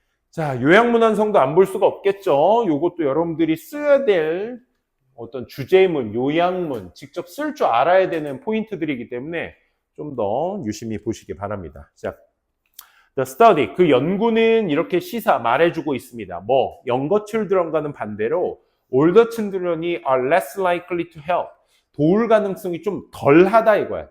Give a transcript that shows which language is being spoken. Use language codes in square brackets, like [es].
[ko] 자, 요약문완성도 안 볼 수가 없겠죠. 요것도 여러분들이 써야 될 어떤 주제문, 요약문, 직접 쓸 줄 알아야 되는 포인트들이기 때문에 좀 더 유심히 보시기 바랍니다. 자, The study, 그 연구는 이렇게 말해주고 있습니다. [en] 뭐, younger children과는 반대로 older children이 are less likely to help. [ko] 도울 가능성이 좀 덜하다 이거야.